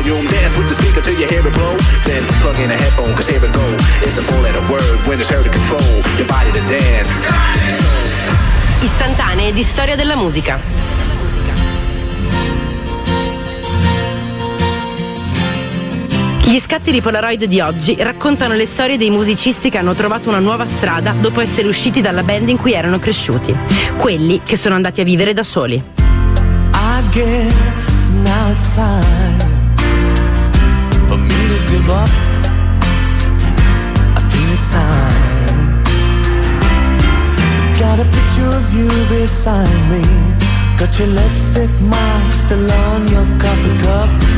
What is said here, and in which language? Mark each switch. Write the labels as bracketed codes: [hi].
[en] dance with the speaker till you hear it blow. Then plug in a headphone, cause here it go. It's a four-letter word when it's hard to control your body to dance. [it] Istantanee di storia della musica. Gli scatti di Polaroid di oggi raccontano le storie dei musicisti che hanno trovato una nuova strada dopo essere usciti dalla band in cui erano cresciuti. Quelli che sono andati a vivere da soli. [en] I guess now it's time for me to give up. I think it's time. Got a picture of you beside me. Got your lipstick mark still on your coffee cup.